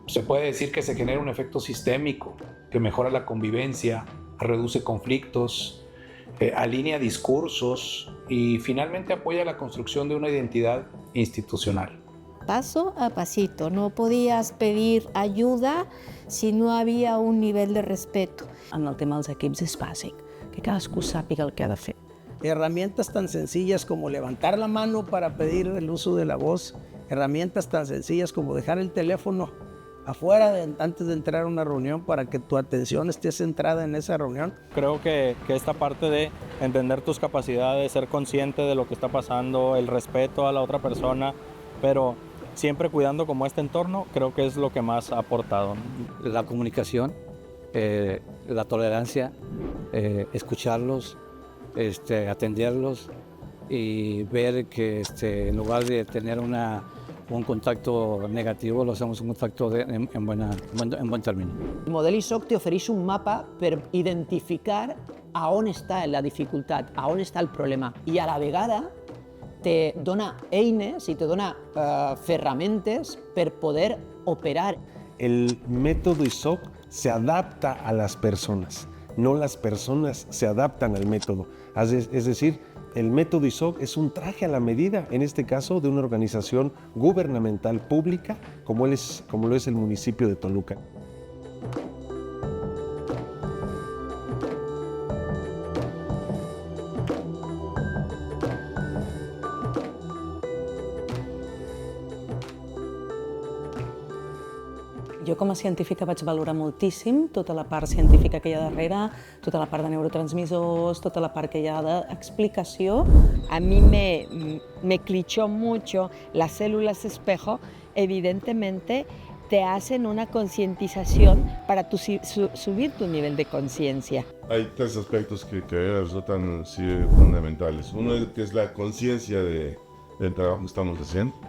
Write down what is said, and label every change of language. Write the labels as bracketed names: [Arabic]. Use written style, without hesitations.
[Spanish] Se puede decir que se genera un efecto sistémico que mejora la convivencia, reduce conflictos, alinea discursos y finalmente apoya la construcción de una identidad institucional. Paso a pasito, no podías pedir ayuda si no había un nivel de respeto. [Catalan] En el tema dels equips és bàsic, que cadascú sàpiga el que ha de fer. [Spanish] Herramientas tan sencillas como levantar la mano para pedir el uso de la voz, herramientas tan sencillas como dejar el teléfono afuera antes de entrar a una reunión para que tu atención esté centrada en esa reunión. Creo que esta parte de entender tus capacidades, ser consciente de lo que está pasando, el respeto a la otra persona, pero siempre cuidando como este entorno, creo que es lo que más ha aportado. La comunicación, la tolerancia, escucharlos, atenderlos y ver que en lugar de tener un contacto negativo, lo hacemos un contacto en buen término. [Catalan] El model ISOC te ofereix un mapa per identificar a on està la dificultat, a on està el problema, i a la vegada te dona eines y te dona ferramentes per poder operar. [Spanish] El método ISOC se adapta a las personas. no las personas se adaptan al método. Es decir, el método ISOC es un traje a la medida, en este caso de una organización gubernamental pública como lo es el municipio de Toluca. [Catalan] Jo com a científica vaig valorar moltíssim tota la part científica que hi ha darrere, tota la part de neurotransmisors, tota la part que hi ha d'explicació. [Spanish] A mí me clichó mucho las células espejo, evidentemente te hacen una concientización para subir tu nivel de conciencia. Hay tres aspectos que resultan fundamentales. Uno que es la conciencia del trabajo que estamos haciendo.